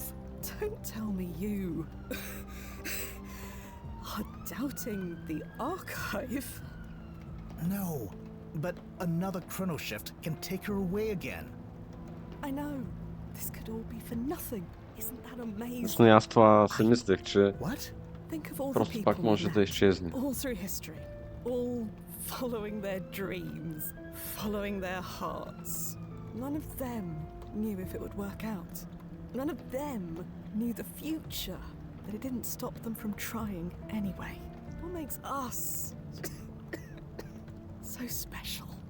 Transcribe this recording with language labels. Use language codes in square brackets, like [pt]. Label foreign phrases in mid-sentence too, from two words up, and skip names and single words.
[en] Don't tell me you are doubting the archive. No, but another chrono shift can take her away again. I know. This could all be for nothing. Isn't that amazing? [bg] Точно и аз това си мислех, че [en] What? Think of all the [bg] просто [en] people [bg] пак [en] we [bg] може да [en] met, [bg] изчезне. [en] all through history, all following their dreams, following their hearts. None of them knew if it would work out. None of them knew the future, but it didn't stop them from trying anyway. What makes us so special?